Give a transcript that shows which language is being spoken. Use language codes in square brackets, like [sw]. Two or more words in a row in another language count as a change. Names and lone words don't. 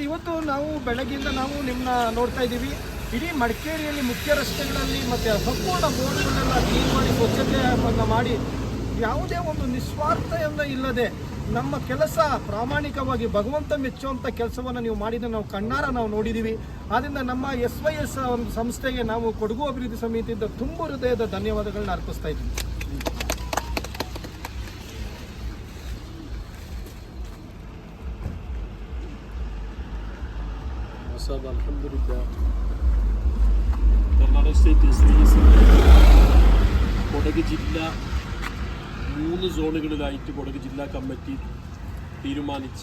[kn] ಇವತ್ತು ನಾವು ಬೆಳಗ್ಗೆಯಿಂದ ನಾವು ನಿಮ್ಮನ್ನ ನೋಡ್ತಾ ಇದ್ದೀವಿ. ಇಡೀ ಮಡಿಕೇರಿಯಲ್ಲಿ ಮುಖ್ಯ ರಸ್ತೆಗಳಲ್ಲಿ ಮತ್ತು ಸಂಪೂರ್ಣ ಬೋರ್ಡ್ಗಳನ್ನೆಲ್ಲ ಕ್ಲೀನ್ ಮಾಡಿ ಸ್ವಚ್ಛತೆಯನ್ನು ಮಾಡಿ ಯಾವುದೇ ಒಂದು ನಿಸ್ವಾರ್ಥೆಯನ್ನು ಇಲ್ಲದೆ ನಮ್ಮ ಕೆಲಸ ಪ್ರಾಮಾಣಿಕವಾಗಿ ಭಗವಂತ ಮೆಚ್ಚುವಂಥ ಕೆಲಸವನ್ನು ನೀವು ಮಾಡಿದ ನಾವು ಕಣ್ಣಾರ ನಾವು ನೋಡಿದ್ದೀವಿ. ಆದ್ದರಿಂದ ನಮ್ಮ SYS ಒಂದು ಸಂಸ್ಥೆಗೆ ನಾವು ಕೊಡಗು ಅಭಿವೃದ್ಧಿ ಸಮಿತಿಯಿಂದ ತುಂಬ ಹೃದಯದ ಧನ್ಯವಾದಗಳನ್ನ ಅರ್ಪಿಸ್ತಾ ಇದ್ದೀವಿ. [ml] അൽഹംദുലില്ലാ കർണാടക സ്റ്റേറ്റ് SYS കൊടക് ജില്ല 3 സോണുകളിലായിട്ട് കൊടക് ജില്ലാ കമ്മിറ്റി തീരുമാനിച്ച